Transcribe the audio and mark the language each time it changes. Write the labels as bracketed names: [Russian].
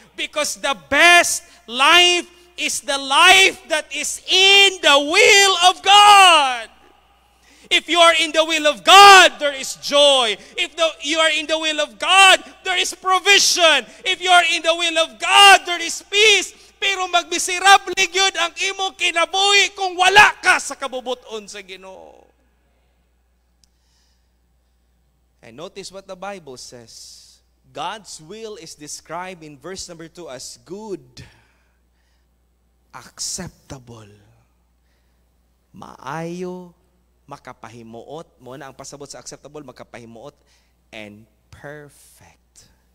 [English] Because the best life is the life that is in the will of God. If you are in the will of God, there is joy. If you are in the will of God, there is provision. If you are in the will of God, there is peace. [Cebuano] Pero magmiserable gyud ang imong kinabuhi kung wala ka sa kabubuton sa Ginoo. [English] And notice what the Bible says. God's will is described in verse number 2 as good, acceptable, [Cebuano] maayo, makapahimuot. Mo na ang pasabot sa acceptable, makapahimuot, [English] and perfect.